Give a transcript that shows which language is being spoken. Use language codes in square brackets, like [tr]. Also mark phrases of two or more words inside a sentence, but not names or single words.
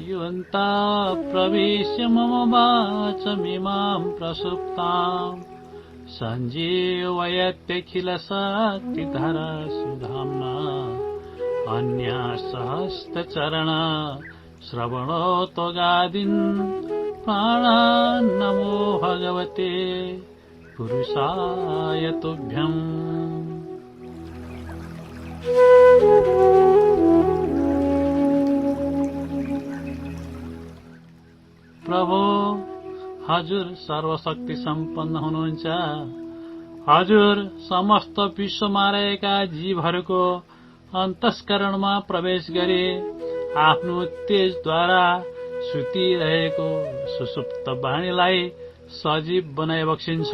[sa] प्रविश्य मम वाचमिमां प्रसुप्ताम् सञ्जीवयत्यखिलशक्तिधरा सुधाम्ना अन्यासहस्रचरण श्रवणोत्वगादीन् प्राणान् नमो भगवते पुरुषाय तुभ्यम्। [ne] प्रभो, हजुर सर्वशक्ति सम्पन्न हुनुहुन्छ। हजुर समस्त विश्वमा रहेका जीवहरूको अन्तस्करणमा प्रवेश गरे आफ्नो तेजद्वारा सुतिरहेको सुसुप्त वाणीलाई सजीव बनाइ बक्सिन्छ।